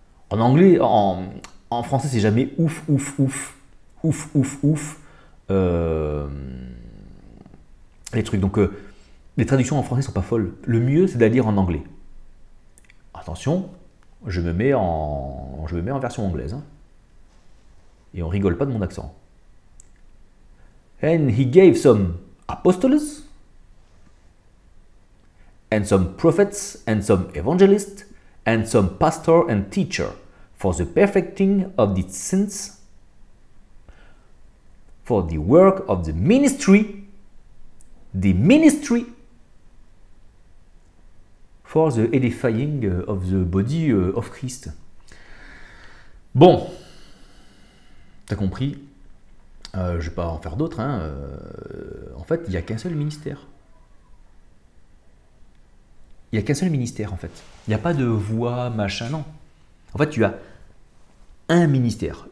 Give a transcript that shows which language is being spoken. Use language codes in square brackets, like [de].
[fr] En anglais, en français, c'est jamais ouf, ouf, ouf, ouf, ouf, ouf. Les trucs. Donc, les traductions en français sont pas folles. Le mieux, c'est de la lire en anglais. Attention, je me mets en version anglaise. Hein. Et on rigole pas de mon accent. [en] And he gave some apostles, and some prophets, and some evangelists, and some pastor and teacher, for the perfecting of the saints, for the work of the ministry, for the edifying of the body of Christ. [fr] Bon, t'as compris, je ne vais pas en faire d'autres, hein. En fait, il n'y a qu'un seul ministère. Il n'y a qu'un seul ministère, en fait. Il n'y a pas de voix, machin, non. En fait, tu as un ministère.